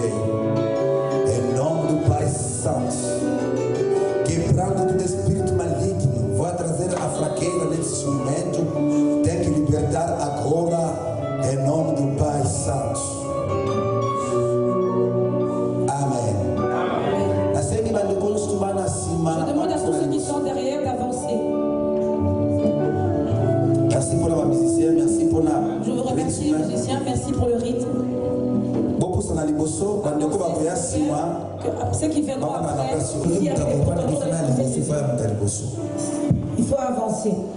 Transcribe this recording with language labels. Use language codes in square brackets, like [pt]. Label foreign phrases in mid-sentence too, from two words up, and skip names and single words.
[pt] Em nome do Pai Santo. Quebrando todo espírito maligno. Vou trazer a fraqueza nesse momento. Tem que libertar agora. Em nome do Pai Santo. Amém. [fr] Je demande à tous ceux qui sont derrière d'avancer. Merci pour la musicien, merci pour la. Je vous remercie, musiciens, merci pour le rythme. Ceux qui viendront après, il faut avancer.